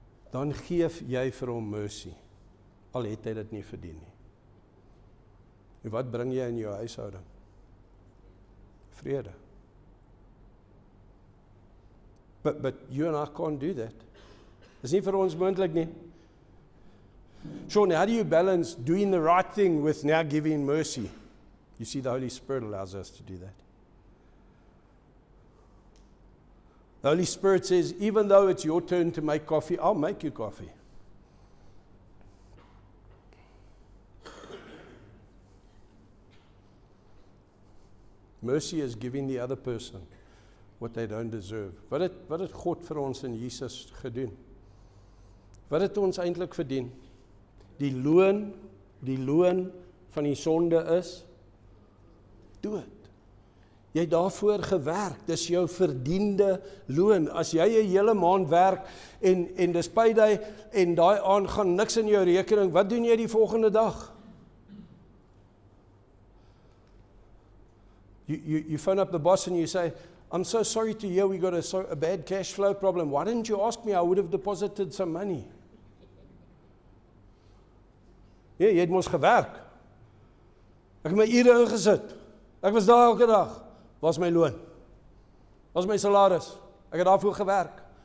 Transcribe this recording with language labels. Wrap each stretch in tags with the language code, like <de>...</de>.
<af>Dan geef jy vir hom mercy, al het hy dit nie verdien nie. En wat bring jy in jou huishouding? Vrede.</af> <en>But you and I can't do that.</en> <af>Dis nie vir ons moontlik nie.</af> <en>Sean, how do you balance doing the right thing with now giving mercy? You see, the Holy Spirit allows us to do that. The Holy Spirit says, even though it's your turn to make coffee, I'll make you coffee. Mercy is giving the other person what they don't deserve.</en> <af>Wat het God vir ons in Jesus gedoen? Wat het ons eintlik verdien? Die loon van die sonde is dood. Jy het daarvoor gewerk, dis jou verdiende loon. As jy 'n hele maand werk en dis payday en daai aand gaan niks in jou rekening, wat doen jy die volgende dag?</af> <en>You phone up the boss and you say, I'm so sorry to hear we got a bad cash flow problem. Why didn't you ask me? I would have deposited some money.</en> <af>Ja, jy het mos gewerk. Ek het my ure ingesit. Ek was daar elke dag. Waar is my loon? Waar is my salaris? Ek het daarvoor gewerk.</af>